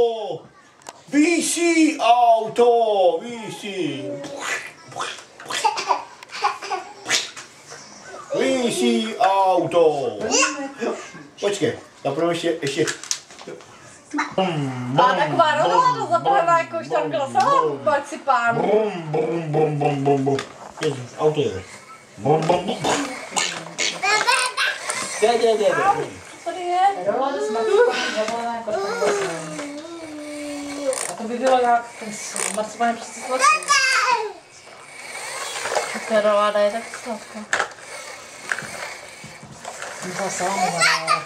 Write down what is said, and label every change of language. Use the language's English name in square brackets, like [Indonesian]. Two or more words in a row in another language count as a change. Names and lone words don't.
[Czech] Víší auto! Víší! Víší auto! Počkej, zaprvé ještě. A taková rola zabrala jako už tam klasala, pak si pán. Brum, brum, brum, brum, brum, brum. Jezu, auto jede. Brum, brum, brum. Jde. Tady je. A to by bylo jak s marcipánem přece sladký. Ta roláda je tak sladká. Byla salámová.